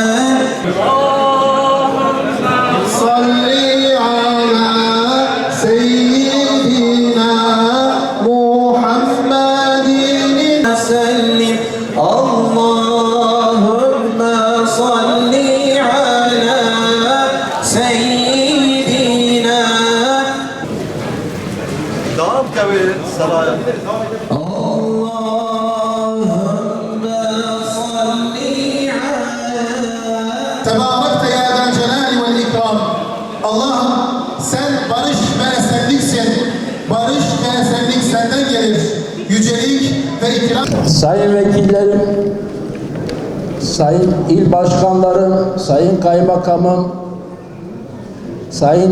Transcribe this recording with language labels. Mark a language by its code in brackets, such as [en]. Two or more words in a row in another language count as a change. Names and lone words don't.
[ar] صل على سيدنا محمد وسلم اللهم صل على سيدنا [tr] Devam tabii saraya. [ar] اللهم صل على تباركت يا ذا الجلال والإكرام. [tr] Allah'ım sen barış ve esenliksin. Barış ve esenlik senden gelir. Yücelik ve ikram. Sayın vekillerim, sayın il başkanlarım, sayın kaymakamım, sayın